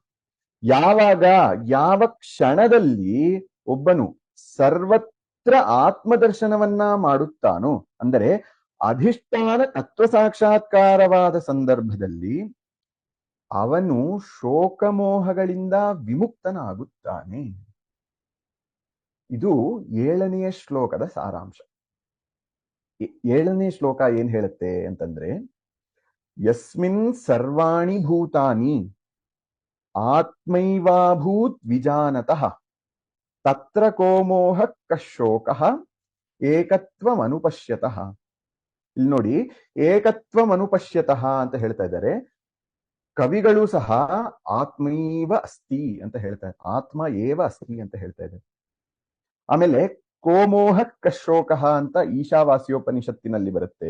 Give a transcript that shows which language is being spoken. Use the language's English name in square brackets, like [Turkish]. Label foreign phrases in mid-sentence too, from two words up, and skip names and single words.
[Kannada] ಯಾವ ಕ್ಷಣದಲ್ಲಿ ಒಬ್ಬನು ಸರ್ವತ್ರ ಆತ್ಮದರ್ಶನವನ್ನ ಮಾಡುತ್ತಾನೋ, ಅಂದರೆ ಅಧಿಷ್ಠಾನ ತತ್ವ ಸಾಕ್ಷಾತ್ಕಾರವಾದ ಸಂದರ್ಭದಲ್ಲಿ ಅವನು ಶೋಕಮೋಹಗಳಿಂದ ವಿಮುಕ್ತನಾಗುತ್ತಾನೆ. ಇದು 7ನೇ ಶ್ಲೋಕದ ಸಾರಾಂಶ. 7ನೇ ಶ್ಲೋಕ ಏನ್ ಹೇಳುತ್ತೆ ಅಂತಂದ್ರೆ, [Sanskrit] ಯಸ್ಮಿನ್ ಸರ್ವಾಣಿ ಭೂತಾನಿ ಆತ್ಮೈವಾಭೂತ್ ವಿಜಾನತಃ ತತ್ರ ಕೋಮೋಹ ಕಶೋಕಃ ಏಕತ್ವಮನುಪಶ್ಯತಃ. [Kannada] ಇಲ್ಲಿ ನೋಡಿ, ಏಕತ್ವಮನುಪಶ್ಯತಃ ಅಂತ ಹೇಳ್ತಾ ಇದ್ದಾರೆ. ಕವಿಗಳು ಸಹ [Sanskrit] ಆತ್ಮೈವ ಅಸ್ತಿ [Kannada] ಅಂತ ಹೇಳ್ತಾರೆ, [Sanskrit] ಆತ್ಮ ಏವ ಅಸ್ತಿ [Kannada] ಅಂತ ಹೇಳ್ತಾ ಇದ್ದಾರೆ. ಆಮೇಲೆ [Sanskrit] ಕೋಮೋಹ ಕಶೋಕಃ [Kannada] ಅಂತ ಈಶಾವಾಸ್ಯೋಪನಿಷತ್ತಿನಲ್ಲಿ ಬರುತ್ತೆ.